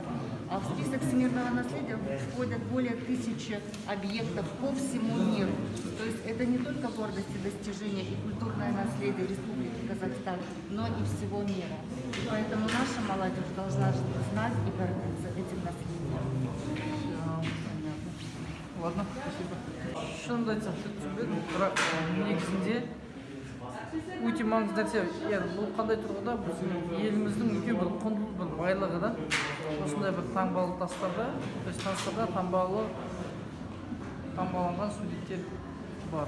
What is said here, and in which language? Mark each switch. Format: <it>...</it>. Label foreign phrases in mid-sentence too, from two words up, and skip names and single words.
<ru>А в список всемирного наследия входят более 1000 объектов по всему миру. То есть это не только гордость и достижение и культурное наследие Республики Казахстан, но и всего мира. И поэтому наша молодежь должна знать и гордиться этим наследием. Ладно, спасибо.</ru> <kk>Шынымды айтсам, түсінбедім, бірақ негізінде өте маңызды нәрсе. Яғни бұл қандай тұрғыда біздің еліміздің үлкен бір құнды бір байлығы да. Осындай бір таңбалы тастарда,</kk> <ru>то есть</ru> <kk>тастарда таңбаланған суреттер бар.</kk>